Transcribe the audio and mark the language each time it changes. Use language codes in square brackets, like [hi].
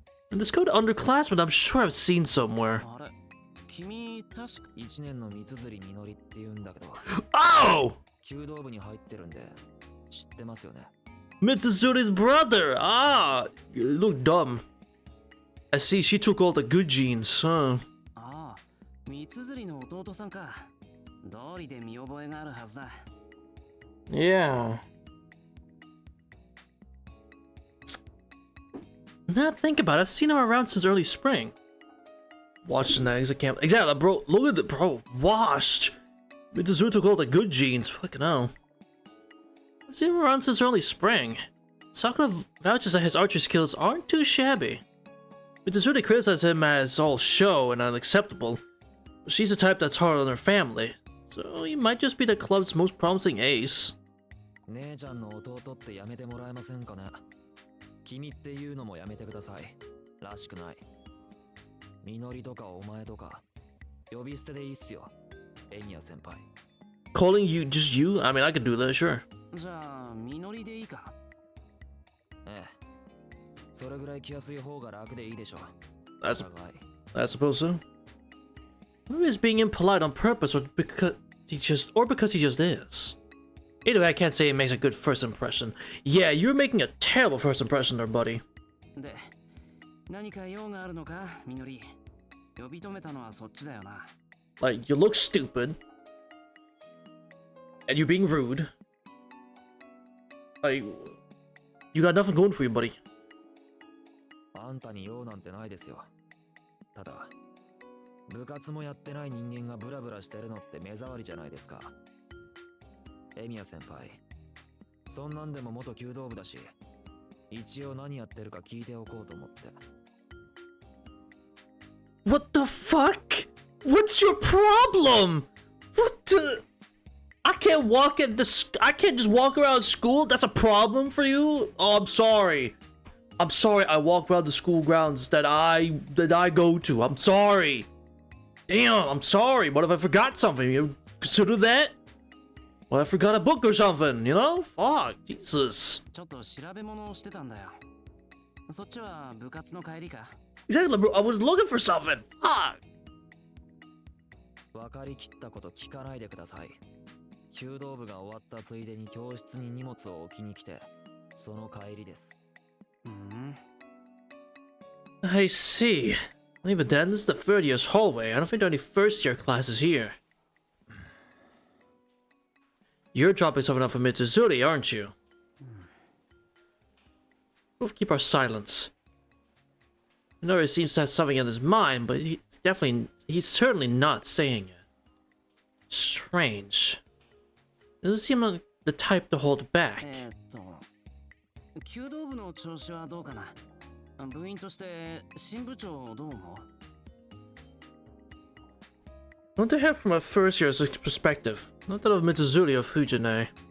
[en] And this code underclassmen I'm sure I've seen somewhere. [ja] あれ、君確か 1年の三辻みのりって言うんだけど [en] Oh! [ja] 弓道部に入ってるんで知ってますよね [en] Mitsuzuri's brother! Ah! You look dumb. I see she took all the good genes, huh? [ja] ああ、三辻の弟さんか。道理で見覚えがあるはずだ。 [en] Yeah. Now that I think about it, I've seen her around since early spring. Watching the exit camp. Exactly, bro. Look at it, bro. Washed. Mitsuzuri took all the good genes. Fucking hell. I've seen him around since early spring. Sakura vouches that his archery skills aren't too shabby. Mitsuzuri criticizes him as all show and unacceptable. She's the type that's hard on her family, so he might just be the club's most promising ace. [ja] 姉ちゃんの弟ってやめてもらえませんかね君っていうのもやめてくださいらしくないみのりとかお前とか呼び捨てでいいっすよエミヤ先輩 [en] Calling you just you? I mean, I could do that, sure. [ja] じゃあ、みのりでいいか。ええそれぐらい来やすい方が楽でいいでしょ [en] That's, [ja] お互い [en] I suppose so. Maybe he's being impolite on purpose or because he just is. Either way, I can't say it makes a good first impression. Yeah, you're making a terrible first impression there, buddy. [ja] で、何か用があるのか、みのり。呼び止めたのはそっちだよな。 [en] Like, you look stupid. And you're being rude. Like, you got nothing going for you, buddy. [ja] あんたに用なんてないですよただ部活もやってない人間がブラブラしてるのって目障りじゃないですかエミヤ先輩そんなんでも元弓道部だし一応何やってるか聞いておこうと思って [en] What the fuck? What's your problem? What the... I can't just walk around school? That's a problem for you? Oh, I'm sorry. I'm sorry I walk around the school grounds that I go to. I'm sorry. Damn, I'm sorry. What if I forgot something? You consider that? What if I forgot a book or something, you know? Fuck, Jesus. [ja] ちょっと調べ物をしてたんだよ。そっちは部活の帰りか。 [en] Exactly, bro. I was looking for something. Fuck. [ja] 分かりきったこと聞かないでください弓道部が終わったついでに教室に荷物を置きに来てその帰りです [en] I see. Well, even then, this is the third year's hallway. I don't think there are any first year classes here. You're dropping something off of Mitsuzuri, aren't you? We'll keep our silence. I know he seems to have something on his mind, but he's certainly not saying it. Strange. Doesn't seem like the type to hold back. [ja] 弓道部の調子はどうかな。部員として新部長どう思う？ [en] I want to hear from a first year's perspective, not that of Mitsuzuri or Fujine.